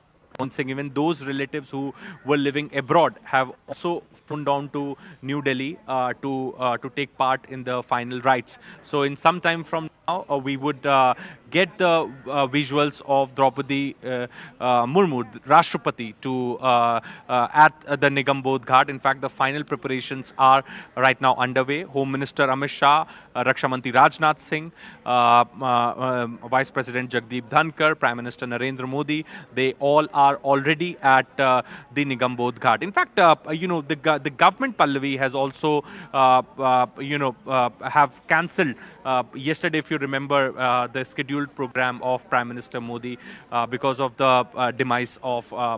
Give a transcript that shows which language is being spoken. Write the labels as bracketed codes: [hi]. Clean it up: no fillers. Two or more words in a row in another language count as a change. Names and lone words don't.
[en] Manmohan Singh, even those relatives who were living abroad, have also flown down to New Delhi to take part in the final rites. So in some time from now, we would get the visuals of Droupadi Murmu, Rashtrapati, at the Nigambodh Ghat. In fact, the final preparations are right now underway. Home Minister Amit Shah, Raksha Mantri Rajnath Singh, Vice President Jagdeep Dhankar, Prime Minister Narendra Modi, they all are already at the Nigambodh Ghat. In fact, the government, Pallavi, has also have cancelled yesterday, if you remember, the scheduled program of Prime Minister Modi because of the demise of